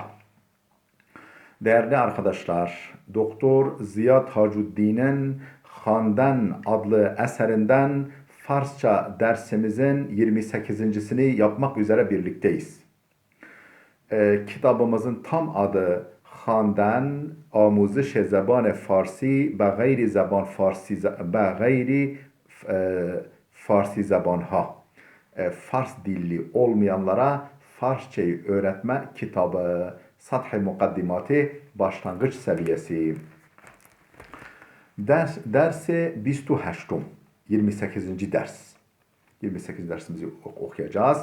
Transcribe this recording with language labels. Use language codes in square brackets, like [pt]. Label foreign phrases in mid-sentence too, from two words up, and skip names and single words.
[tr] Değerli arkadaşlar, Doktor Ziya Tacuddin'in Handan adlı eserinden Farsça dersimizin 28.sini yapmak üzere birlikteyiz. Kitabımızın tam adı [fa] خواندن آموزش زبان فارسی به غیر زبان فارسی به غیر فارسی زبان‌ها. [tr] Fars dilli olmayanlara Farsçayı öğretme kitabı. Sath-ı Mukaddimatı başlangıç seviyesi. Dersi 28. ders. 28 dersimizi okuyacağız.